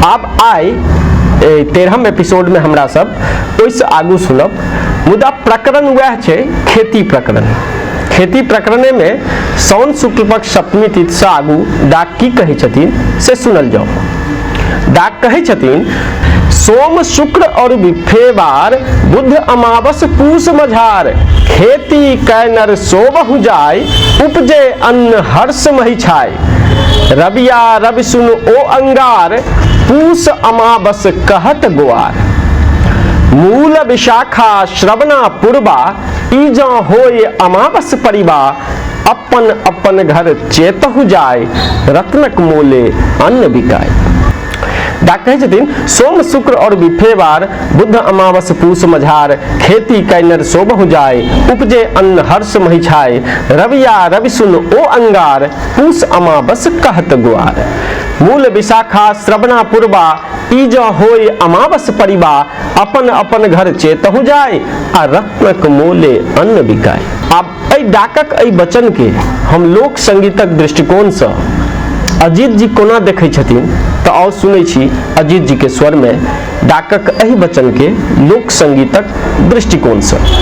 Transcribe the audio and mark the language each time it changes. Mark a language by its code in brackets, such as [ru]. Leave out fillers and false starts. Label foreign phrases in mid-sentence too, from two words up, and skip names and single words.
[mai] आब आइ 13हम एपिसोड में हमरा सब ओहिसँ आगू सुनब, मुदा प्रकरण वह छै खेती प्रकरण। खेती प्रकरणे में साउन शुक्ल पक्ष सप्तमी तिथि से आगू डाक की कहै छथिन से सुनल जाओ। डाक कहै छथिन, सोम शुक्र और बिफेवार बुध अमावस पूस मझार, खेती कै नर सोबहु जाय, उपजे अन्न हर्ष मही छाय, रबिया रवि सुन ओ अंगार, पूस अमावस कहत गुआर, मूल विशाखा श्रवणा पूर्वा, ईजा होय अमावस परिबा, अपन अपन घर चेतहु जाय, रत्नक मोले अन्न बिकाय। डाक कहै छथिन, सोम शुक्र और बिफेवार बुध अमावस पूस मझार, खेती कैनर सोबहु जाय, उपजे अन्न हर्ष मही छाय, रविया रवि सुन ओ अंगार, पूस अमावस कहत गुआर, मूल विशाखा श्रवणा पूर्वा, ईजा होय अमावस परिबा, अपन अपन घर चेतहु जाय, आ रत्नक मोले अन्न बिकाय। आब एहि डाकक एहि वचन के हम लोक संगीतक दृष्टिकोण से अजीत जी कोना देखै छथिन तऽ आओ सुनै छी अजीत जी के स्वर में डाकक एहि वचन के लोक संगीतक दृष्टिकोण से।